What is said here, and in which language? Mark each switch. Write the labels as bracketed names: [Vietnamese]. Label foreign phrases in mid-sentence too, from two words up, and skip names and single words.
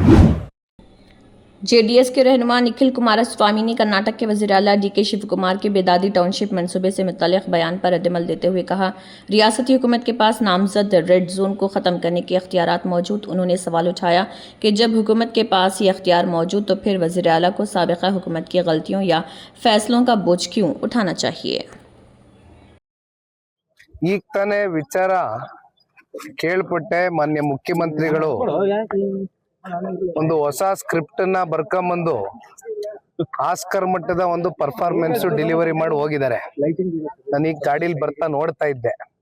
[Urdu] JDS کے رہنما نکھل کمارسوامی نے کرناٹک کے وزیر اعلیٰ DK شیوکمار کے بیدادی ٹاؤن شپ منصوبے سے متعلق بیان پر ردعمل دیتے ہوئے کہا، ریاستی حکومت کے پاس نامزد ریڈ زون کو ختم کرنے کے اختیارات موجود. انہوں نے سوال اٹھایا کہ جب حکومت کے پاس یہ اختیار موجود تو پھر وزیر اعلیٰ کو سابقہ حکومت کی غلطیوں یا فیصلوں کا بوجھ کیوں اٹھانا چاہیے. [Kannada] ಈಗ ತಾನೇ ವಿಚಾರ ಕೇಳ್ಪಟ್ಟೆ, ಮಾನ್ಯ ಮುಖ್ಯಮಂತ್ರಿಗಳು ಒಂದು ಹೊಸ ಸ್ಕ್ರಿಪ್ಟ್ ಅನ್ನ ಬರ್ಕೊಂಬಂದು ಆಸ್ಕರ್ ಮಟ್ಟದ ಒಂದು [English] performance delivery [Kannada] ಮಾಡಿ ಹೋಗಿದ್ದಾರೆ. ನಾನೀಗ ಗಾಡಿಲಿ ಬರ್ತಾ ನೋಡ್ತಾ ಇದ್ದೆ.